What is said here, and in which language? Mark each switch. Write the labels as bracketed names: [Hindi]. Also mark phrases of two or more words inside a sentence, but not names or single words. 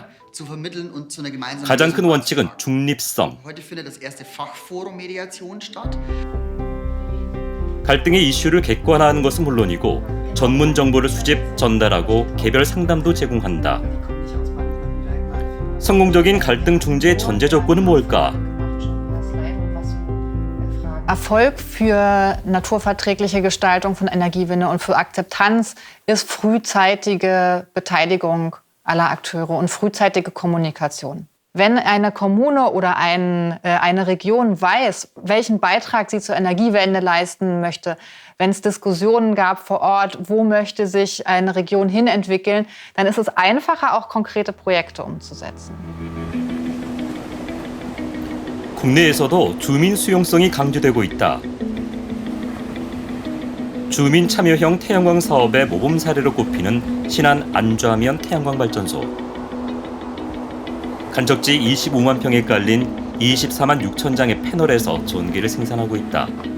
[Korean] 가장 큰 원칙은 중립성. 갈등의 이슈를 객관화하는 것은 물론이고 전문 정보를 수집, 전달하고 개별 상담도 제공한다. 성공적인 갈등 중재의 전제 조건은 뭘까? [German] Erfolg für naturverträgliche Gestaltung von Energiewende und für Akzeptanz ist frühzeitige Beteiligung aller Akteure und frühzeitige Kommunikation. Wenn eine Kommune oder eine Region weiß, welchen Beitrag sie zur Energiewende leisten möchte, wenn es Diskussionen gab vor Ort, wo möchte sich eine Region hinentwickeln, dann ist es einfacher, auch konkrete Projekte umzusetzen. [Korean] 국내에서도 주민 수용성이 강조되고 있다. 주민 참여형 태양광 사업의 모범 사례로 꼽히는 신안 안좌면 태양광 발전소. 간척지 25만 평에 깔린 24만 6천 장의 패널에서 전기를 생산하고 있다.